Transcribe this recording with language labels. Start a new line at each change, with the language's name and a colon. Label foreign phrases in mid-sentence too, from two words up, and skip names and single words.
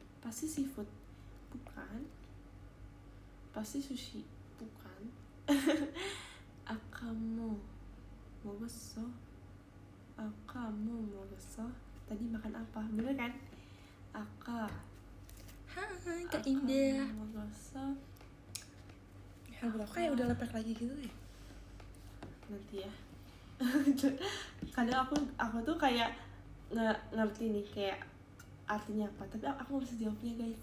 Indonesian: Pasti seafood. Bukan. Pasti sushi. Bukan.
Korean: Akamu 먹었어. Akamu 먹었어.
Indonesian: Tadi makan apa? Bener kan? Hai Kak Indah.
Korean: 먹었어.
Indonesian: Ya aku kayak udah lepek lagi gitu deh. Nanti ya. Kadang aku tuh kayak ngerti nih kayak artinya apa, tapi aku nggak bisa jawabnya guys.